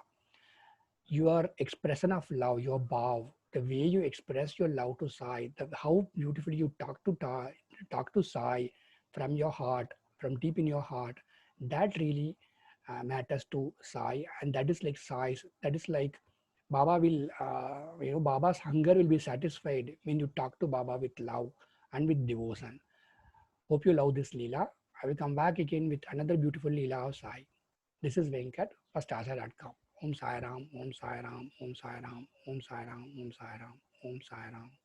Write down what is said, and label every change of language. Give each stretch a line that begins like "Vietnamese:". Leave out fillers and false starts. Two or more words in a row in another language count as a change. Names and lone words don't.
English: Your expression of love, your bow, the way you express your love to Sai, how beautifully you talk to Sai from your heart, from deep in your heart, that really matters to Sai, and that is like Sai's. That is like Baba will, Baba's hunger will be satisfied when you talk to Baba with love and with devotion. Hope you love this Leela. I will come back again with another beautiful Leela of Sai. This is Venkat for Starsa.com.
Sanskrit: Om Sai Ram, Om Sai Ram, Om Sai Ram, Om Sai Ram, Om Sai Ram, Om Sai Ram.